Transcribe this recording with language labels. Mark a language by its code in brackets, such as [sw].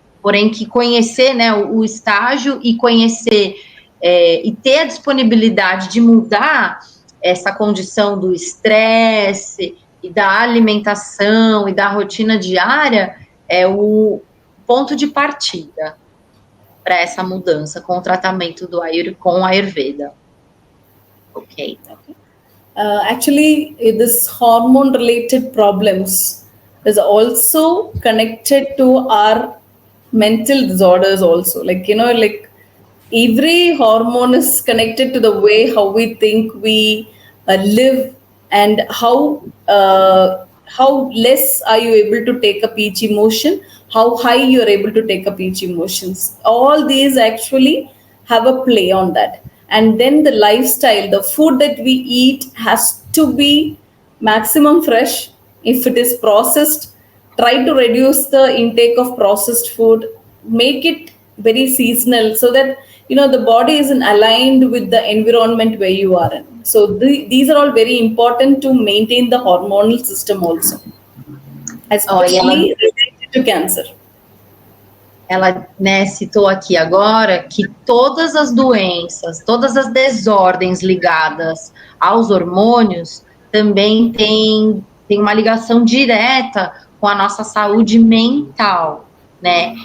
[pt] Porém, que conhecer, né, o estágio e conhecer e ter a disponibilidade de mudar essa condição do estresse e da alimentação e da rotina diária é o ponto de partida para essa mudança com o tratamento com o Ayurveda. Ok. [en] Actually, this hormone-related problems is also connected to our mental disorders also. Like, every hormone is connected to the way how we think, we live, and how less are you able to take up each emotion, how high you are able to take up each emotions. All these actually have a play on that. And then the lifestyle, the food that we eat has to be maximum fresh. If it is processed, try to reduce the intake of processed food, make it very seasonal, so that the body is aligned with the environment where you are in. So these are all very important to maintain the hormonal system also, especially related to cancer. [pt] Ela, né, citou aqui agora que todas as doenças, todas as desordens ligadas aos hormônios também tem uma ligação direta com a nossa saúde mental, né?